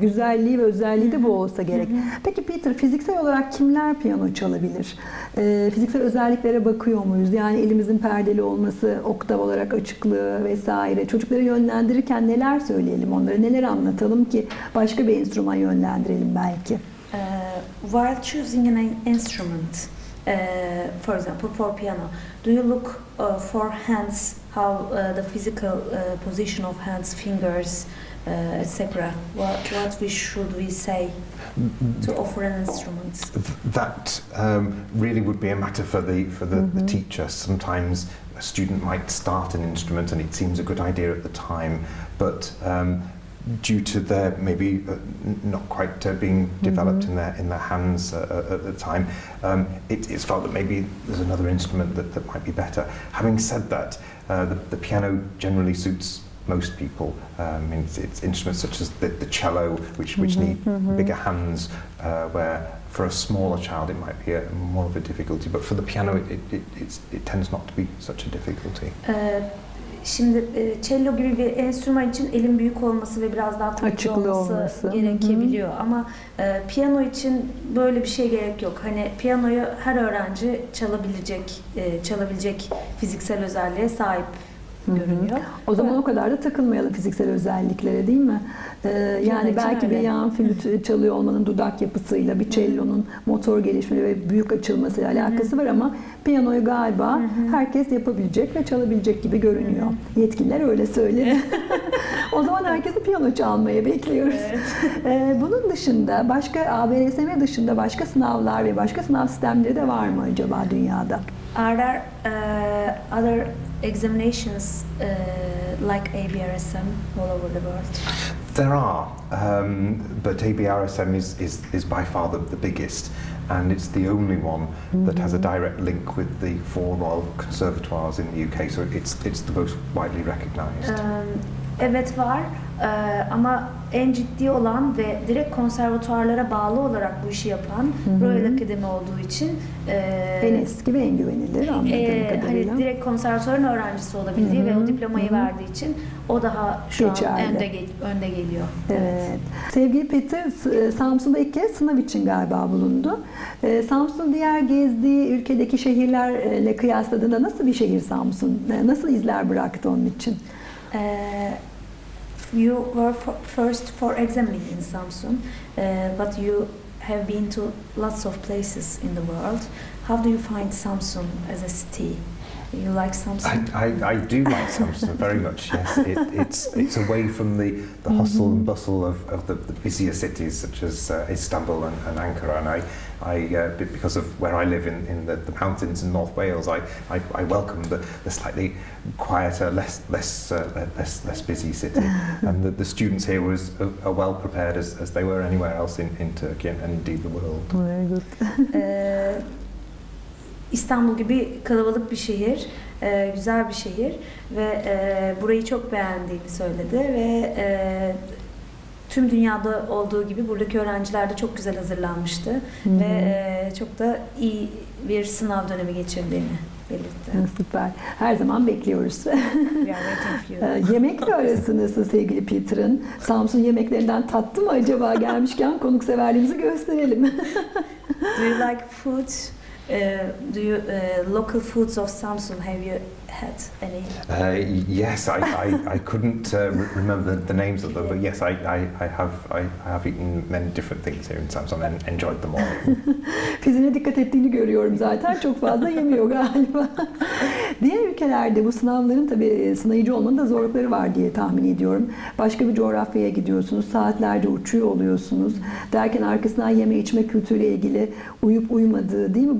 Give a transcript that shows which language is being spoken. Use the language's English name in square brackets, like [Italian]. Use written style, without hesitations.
[Turkish] Güzelliği ve özelliği de bu olsa gerek. Peki Peter, fiziksel olarak kimler piyano çalabilir? Fiziksel özelliklere bakıyor muyuz? Yani elimizin perdeli olması, oktav olarak açıklığı vesaire. Çocukları yönlendirirken neler söyleyelim onlara? Neler anlatalım ki başka bir enstrüman yönlendirelim belki? [English] While choosing an instrument, for example, for piano, do you look for hands, how the physical position of hands, fingers, etc.? What should we say to offer an instrument? That really would be a matter for the teacher. Sometimes a student might start an instrument and it seems a good idea at the time, but due to their maybe not quite being developed in their hands at the time, it's felt that maybe there's another instrument that might be better. Having said that, the piano generally suits most people. It's instruments such as the cello, which need bigger hands, where for a smaller child it might be more of a difficulty, but for the piano it tends not to be such a difficulty. [Turkish] Şimdi cello gibi bir enstrüman için elin büyük olması ve biraz daha kuvvetli olması gerekebiliyor. Ama piyano için böyle bir şey gerek yok. Hani piyanoyu her öğrenci çalabilecek fiziksel özelliğe sahip görünüyor. O zaman o kadar da takılmayalım fiziksel özelliklere, değil mi? Yani belki bir yan flüt çalıyor olmanın dudak yapısıyla, bir cellonun motor gelişmeli ve büyük açılmasıyla alakası var ama piyanoyu galiba herkes yapabilecek ve çalabilecek gibi görünüyor. Yetkililer öyle söyledi. O zaman herkesi piyano çalmaya bekliyoruz. Bunun dışında başka ABRSM dışında başka sınavlar ve başka sınav sistemleri de var mı acaba dünyada? [English] Are there other examinations like ABRSM all over the world? There are, but ABRSM is by far the biggest, and it's the only one that has a direct link with the four Royal Conservatoires in the UK, so it's the most widely recognised. [Turkish] Evet var. Ama en ciddi olan ve direkt konservatuarlara bağlı olarak bu işi yapan Royal Akademi olduğu için En eski ve en güvenilir anladığım kadarıyla. hani direkt konservatuarın öğrencisi olabildiği ve o diplomayı verdiği için o daha şu Geçerli. an önde geliyor. Evet. Sevgili Peter, Samsun'da ilk kez sınav için galiba bulundu. Samsun diğer gezdiği ülkedeki şehirlerle kıyasladığında nasıl bir şehir Samsun? Nasıl izler bıraktı onun için? [English] You were first for examining in Samsun, but you have been to lots of places in the world. How do you find Samsun as a city? You like Samsun? I do like Samsun very much. Yes, it's away from the hustle and bustle of the busier cities such as Istanbul and Ankara, and because of where I live in the mountains in North Wales, I welcome the slightly quieter, less busy city, and the students here are well prepared as they were anywhere else in Turkey and indeed the world. Very good. [Turkish] İstanbul gibi kalabalık bir şehir, güzel bir şehir ve burayı çok beğendiğini söyledi ve tüm dünyada olduğu gibi buradaki öğrenciler de çok güzel hazırlanmıştı ve çok da iyi bir sınav dönemi geçirdiğini belirtti. Süper. Her zaman bekliyoruz. [English] We are waiting for you. [Turkish] Yemekle arası nasıl sevgili Peter'ın? Samsun yemeklerinden tattı mı acaba? Gelmişken konukseverliğimizi gösterelim. [English] Do you like food? Do you local foods of Samsun? Have you had any? Yes, I couldn't remember the names of them, but yes, I have eaten many different things here in Samsun and enjoyed them all. [Turkish] Fizine dikkat ettiğini görüyorum zaten. Çok fazla yemiyor galiba. Diğer ülkelerde bu sınavların tabii sınayıcı olmanın da zorlukları var diye tahmin ediyorum. Başka bir coğrafyaya gidiyorsunuz, saatlerce uçuyor oluyorsunuz. Derken arkasından yeme içme kültürüyle ilgili uyup uymadığı değil mi?